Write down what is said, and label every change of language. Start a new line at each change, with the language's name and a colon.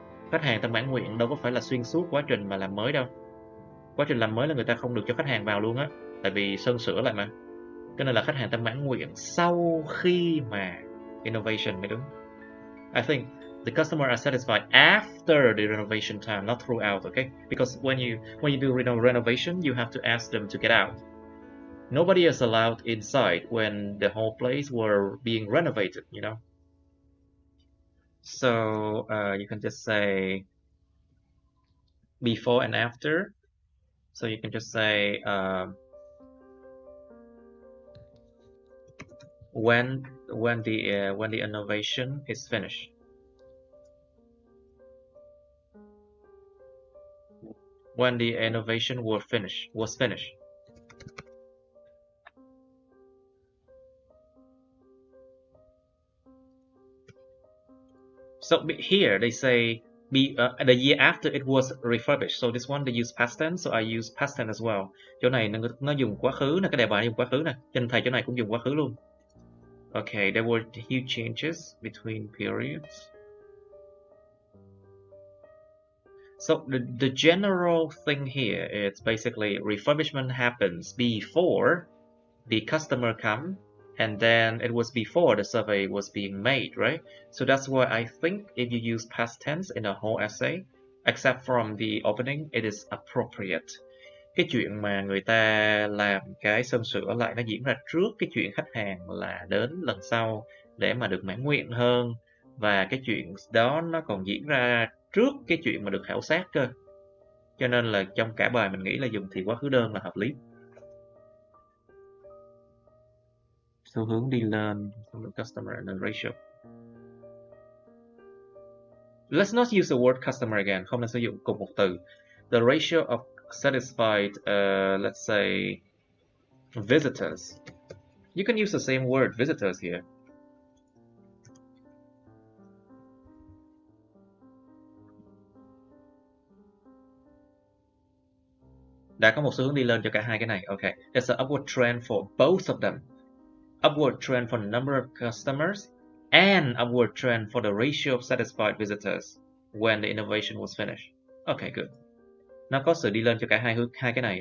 Vietnamese: Khách hàng ta mãn nguyện đâu có phải là xuyên suốt quá trình mà làm mới đâu. Quá trình làm mới là người ta không được cho khách hàng vào luôn á, tại vì sơn sửa lại mà. Cho nên là khách hàng ta mãn nguyện sau khi mà innovation mới đúng.
English: I think the customer are satisfied after the renovation time, not throughout, okay? Because when you do renovation, you have to ask them to get out. Nobody is allowed inside when the whole place were being renovated, you know? So you can just say before and after. So you can just say when the innovation is finished. When the innovation was finished. So here they say the year after it was refurbished. So this one they use past tense, so I use past tense as well.
Vietnamese: Chỗ này nó dùng quá khứ nè, cái đề bài dùng quá khứ nè. Cho nên thầy chỗ này cũng dùng quá khứ luôn.
English: Okay, there were huge changes between periods. So the general thing here is basically refurbishment happens before the customer come, and then it was before the survey was being made, right? So that's why I think if you use past tense in a whole essay, except from the opening, it is appropriate.
Vietnamese: Cái chuyện mà người ta làm cái sơn sửa lại nó diễn ra trước cái chuyện khách hàng là đến lần sau để mà được mãn nguyện hơn, và cái chuyện đó nó còn diễn ra trước cái chuyện mà được khảo sát cơ. Cho nên là trong cả bài mình nghĩ là dùng thì quá khứ đơn là hợp lý. Xu hướng đi lên
English: from the customer and the ratio. Let's not use the word customer again.
Vietnamese: Không nên sử dụng cùng một từ.
English: The ratio of satisfied, let's say, visitors. You can use the same word, visitors here.
Vietnamese: Đã có một xu hướng đi lên cho cả hai cái này.
English: Okay, there's an upward trend for both of them. Upward trend for the number of customers and upward trend for the ratio of satisfied visitors when the innovation was finished. Okay, good.
Vietnamese: Nó có sự đi lên cho cả hai cái này.